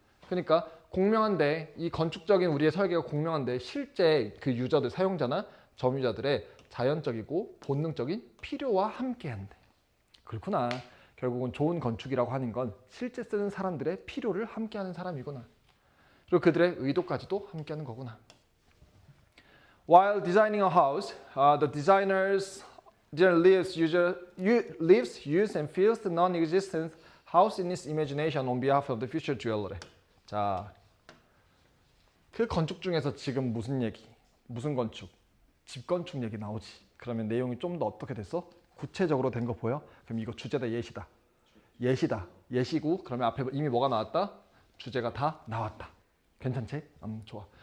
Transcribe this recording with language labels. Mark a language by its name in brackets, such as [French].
[Korean] 그러니까 공명한데 이 건축적인 우리의 설계가 공명한데 실제 그 유저들, 사용자나 점유자들의 자연적이고 본능적인 필요와 함께한대. 그렇구나. 결국은 좋은 건축이라고 하는 건 실제 쓰는 사람들의 필요를 함께하는 사람이구나. 그리고 그들의 의도까지도 함께하는 거구나. [English] While designing a house, the designer's lives, use, and feels the non-existent house in its imagination on behalf of the future dweller. [Korean] 자, 그 건축 중에서 지금 무슨 얘기, 무슨 건축, 집 건축 얘기 나오지. 그러면 내용이 좀 더 어떻게 됐어? 구체적으로 된 거 보여? 그럼 이거 주제다, 예시다. 예시다, 예시고 그러면 앞에 이미 뭐가 나왔다? 주제가 다 나왔다. 괜찮지? 좋아.